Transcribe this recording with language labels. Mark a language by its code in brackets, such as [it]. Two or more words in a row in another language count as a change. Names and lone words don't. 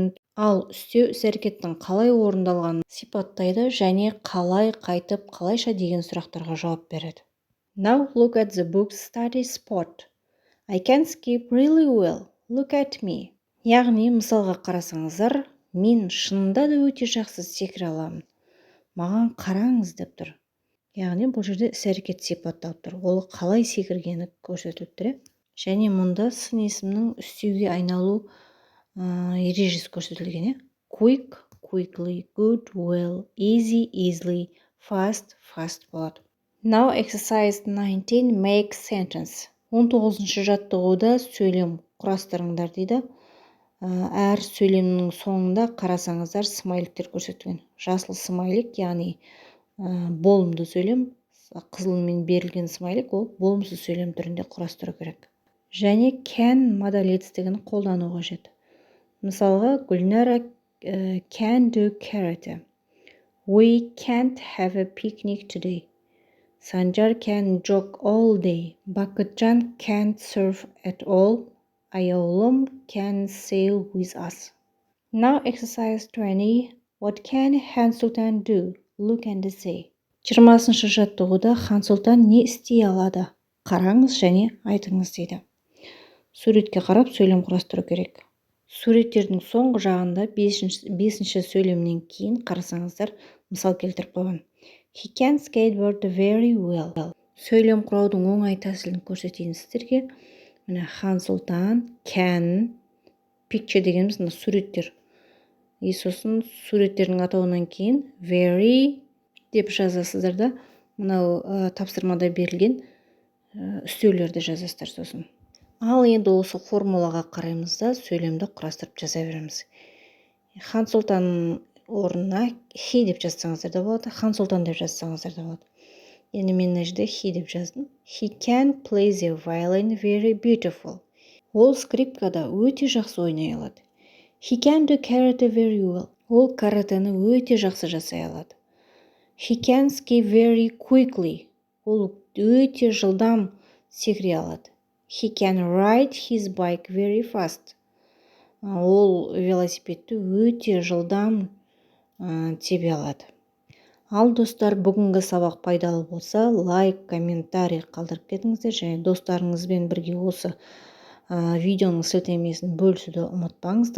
[kk] Ал істеу іс-әрекеттің қалай орындалғанын сипаттайды және қалай, қайтып, қалайша деген сұрақтарға жауап береді. [en] Now look at the book study spot. I can skip really well. Look at me. [kk] Яғни мысалға қарасаңыздар, мен шынында да өте жақсы секіре аламын. Маған қараңыз деп тұр. Яғни бұл жерде іс-әрекет сипатталып тұр. Ол қалай секіргені көрсетіліп тұр. Және мұнда сын есімнің істеуге айналу ережесі көрсетілген. [en] Quick, quickly, good, well, easy, easily, fast, fast болады. Now exercise 19, make sentence. [kk] 19-шы жаттығуда сөйлем құрастырыңдар дейді. Әр сөйлемнің соңында қарасаңыздар смайликтер көрсетілген. Жасыл смайлик, яғни болымды сөйлем, қызылмен берілген смайлик, ол болымсыз сөйлем түрінде құрастыру керек. Және can модаль етістігін қолдану қажет. [en] Мысалға, Гүлнара can do karate. We can't have a picnic today. Sanjar can jog all day. Bakıtcan can't surf at all. Ayolum can sail with us. Now exercise 20. What can Хан Сұлтан do? Look and say. [kk] 20-шы жаттығуда Хан Сұлтан не істей алады? Қараңыз және айтыңыз дейді. Суретке қарап сөйлем құрастыру керек. Суреттердің соңғы жағында 5-ші сөйлемнен кейін қарасаңыздар мысал келтіріп қойған. [en] He can skateboard very well. [kk] Сөйлем құраудың оңай тәсілін көрсетейін сіздерге. Міне Хан Сұлтан, [en] can, picture [kk] дегеніміз мына суреттер. Сосын суреттердің атауынан кейін very деп жазасыздар да, мынау тапсырмада берілген үстеулерді жазасыздар сосын. Ал енді осы формулаға қараймыз да сөйлемді құрастырып жаза береміз. Хан Сұлтан орнына he деп жазсаңыздар да болады, Хан Сұлтан деп жазсаңыздар да болады. Енді мен мына жерде he деп жаздым. [en] He can play the violin very beautiful. [kk] Ол скрипкада өте жақсы ойнай алады. [en] He can do karate very well. [kk] Ол каратені өте жақсы жасай алады. [en] He can ski very quickly. [kk] Ол өте жылдам секіре алады. [en] He can ride his bike very fast. [kk] Ол велосипедті өте жылдам тебе алады. Ал достар, бүгінгі сабақ пайдалы болса, лайк, комментарий қалдырып кетіңіздер, және достарыңызбен бірге осы видеоның сілтемесін бөлісуді ұмытпаңыздар.